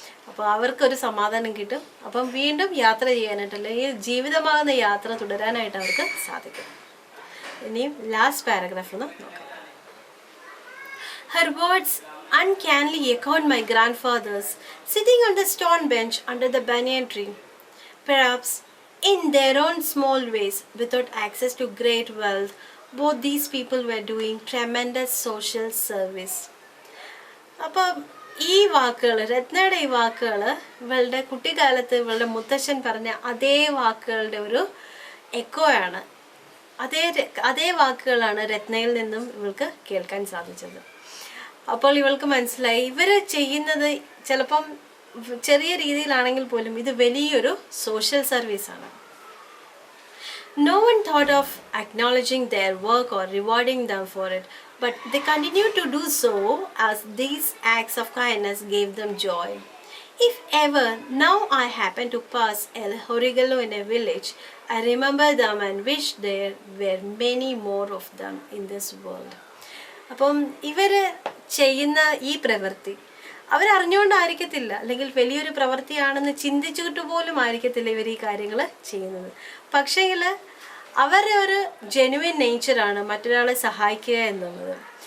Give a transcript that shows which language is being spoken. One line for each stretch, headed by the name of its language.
Malayalam: അപ്പോൾ അവർക്കൊരു സമാധാനം കിട്ടും. അപ്പം വീണ്ടും യാത്ര ചെയ്യാനായിട്ട്, അല്ലെങ്കിൽ ജീവിതമാകുന്ന യാത്ര തുടരാനായിട്ട് അവർക്ക് സാധിക്കും. ഇനിയും ലാസ്റ്റ് പാരഗ്രാഫ് ഒന്ന് നോക്കാം.
English: Her words uncannily echoed my grandfather's, sitting on the stone bench under the banyan tree. Perhaps in their own small ways, without access to great wealth, both these people were doing tremendous social service.
Malayalam: അപ്പോൾ ഈ വാക്കുകൾ, രത്നയുടെ ഈ വാക്കുകൾ ഇവളുടെ കുട്ടിക്കാലത്ത് ഇവളുടെ മുത്തശ്ശൻ പറഞ്ഞ അതേ വാക്കുകളുടെ ഒരു എക്കോയാണ്. അതേ വാക്കുകളാണ് രത്നയിൽ നിന്നും ഇവൾക്ക് കേൾക്കാൻ സാധിച്ചത്. അപ്പോൾ ഇവൾക്ക് മനസ്സിലായി ഇവർ ചെയ്യുന്നത് ചിലപ്പം ചെറിയ രീതിയിലാണെങ്കിൽ പോലും ഇത് വലിയൊരു സോഷ്യൽ സർവീസാണ്.
English: No one thought of acknowledging their work or rewarding them for it, but they continued to do so as these acts of kindness gave them joy. If ever now I happen to pass El Horigalo in a village, I remember them and wish there were many more of them in this world.
Malayalam: അപ്പം ഇവർ ചെയ്യുന്ന ഈ പ്രവൃത്തി അവരറിഞ്ഞുകൊണ്ടായിരിക്കത്തില്ല, അല്ലെങ്കിൽ വലിയൊരു പ്രവൃത്തിയാണെന്ന് ചിന്തിച്ചിട്ട് പോലും ആയിരിക്കത്തില്ല ഇവർ ഈ കാര്യങ്ങൾ ചെയ്യുന്നത്. പക്ഷേങ്കിൽ അവരുടെ ഒരു ജെനുവിൻ നേച്ചറാണ് മറ്റൊരാളെ സഹായിക്കുക എന്നുള്ളത്.